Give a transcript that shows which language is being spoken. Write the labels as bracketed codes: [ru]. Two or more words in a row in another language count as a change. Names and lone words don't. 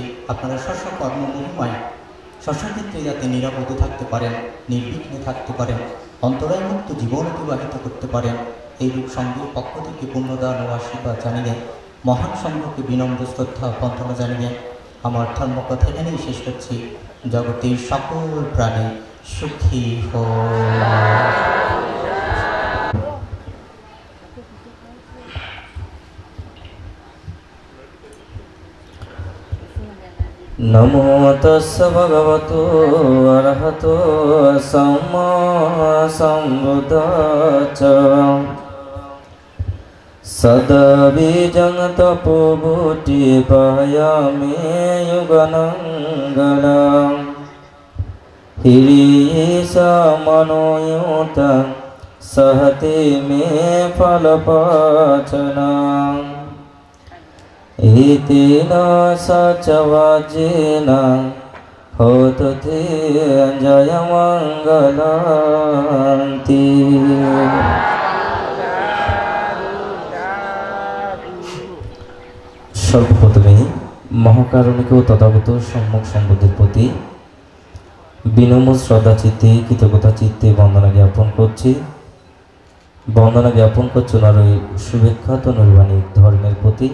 [bn] আপনারা স্ব কর্ম মহিমায় স্বক্ষেত্রে যাতে নিরাপদে থাকতে পারেন, নির্বিঘ্নে থাকতে পারেন, অন্তরায়মুক্ত জীবন অতিবাহিত করতে পারেন, এই রূপ সংঘের পক্ষ থেকে পুণ্যদান ও আশীর্বাদ জানিয়ে মহান সংঘকে বিনম্র শ্রদ্ধা বন্দনা জানিয়ে আমার ধর্মকথা এখানেই শেষ করছি। জগতের সকল প্রাণী সুখী হোক। [pi] नमो तस्स भगवतो अरहतो सम्मा सम्बुद्धाच्च सदबीजं तपोभूति पायामि युगनङ्गलं हिरीसा मनोयुतं सहते मे फलपाचनम् इतेन सचवाजेन होतु ते जयमङ्गलान्ति। [bn] সর্বপ্রথমে মহাকারণিক ও তথাগত সম্মুখ সম্বুদ্ধের প্রতি বিনম্র শ্রদ্ধা চিত্তে কৃতজ্ঞতা চিত্তে বন্দনা জ্ঞাপন করছি। বন্দনা জ্ঞাপন করছি ওনার ওই সুবিখ্যাত নৈর্বাণিক ধর্মের প্রতি।